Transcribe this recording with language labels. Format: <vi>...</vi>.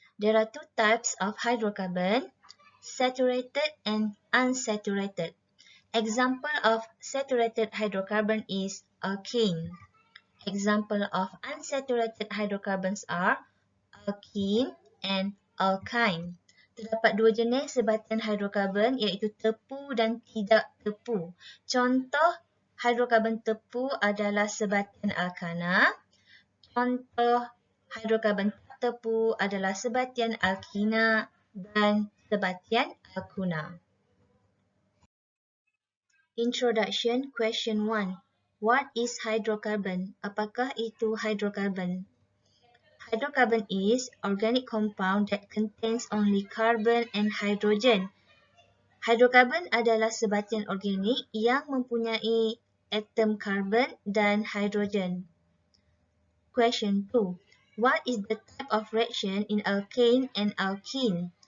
<en>There are two types of hydrocarbon, saturated and unsaturated. Example of saturated hydrocarbon is alkene. Example of unsaturated hydrocarbons are alkene and alkyne.</en> <ms>Terdapat dua jenis sebatian hydrocarbon iaitu tepu dan tidak tepu. Contoh hydrocarbon tepu adalah sebatian alkana. Contoh hydrocarbon tak tepu adalah sebatian alkina dan sebatian alkuna.</ms> <en>Introduction, Question 1. What is hydrocarbon?</en> <ms>Apakah itu hydrocarbon?</ms> <en>Hydrocarbon is organic compound that contains only carbon and hydrogen.</en> <ms>Hydrocarbon adalah sebatian organik yang mempunyai atom carbon dan hydrogen.</ms> <en>Question 2. What is the type of reaction in alkane and alkene?</en>